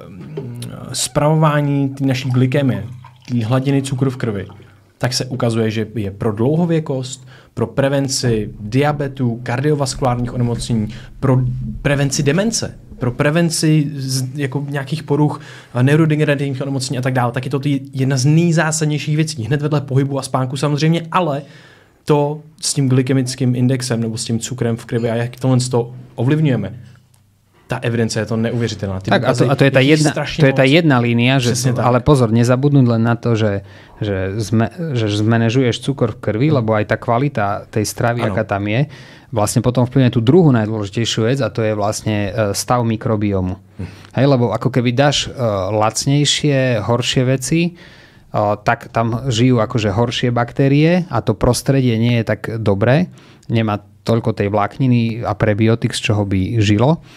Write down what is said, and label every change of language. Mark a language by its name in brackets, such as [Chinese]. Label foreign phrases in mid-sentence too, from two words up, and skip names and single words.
[Czech] spravování té naší glykemie, té hladiny cukru v krvi, tak se ukazuje, že je pro dlouhověkost, pro prevenci diabetu, kardiovaskulárních onemocnění, pro prevenci demence, pro prevenci jako nějakých poruch neurodegenerativních onemocnění a tak dále, tak je to jedna z nejzásadnějších věcí. Hned vedle pohybu a spánku samozřejmě, ale to s tím glykemickým indexem nebo s tím cukrem v krvi a jak tohle to ovlivňujeme, [Slovak] tá evidencia je [Czech] to neuvěřitelná. [Slovak] Tak a to je tá jedna línia, že, ale pozor, nezabudnúť len na to, že zmanéžuješ cukor v krvi, lebo aj tá kvalita tej stravy, aká tam je, vlastne potom vplyvne tú druhú najdôležitejšiu vec a to je vlastne stav mikrobiomu. Hej, lebo ako keby dáš lacnejšie, horšie veci, tak tam žijú akože horšie baktérie a to prostredie nie je tak dobré, nemá toľko tej vlákniny a prebiotik, z čoho by žilo.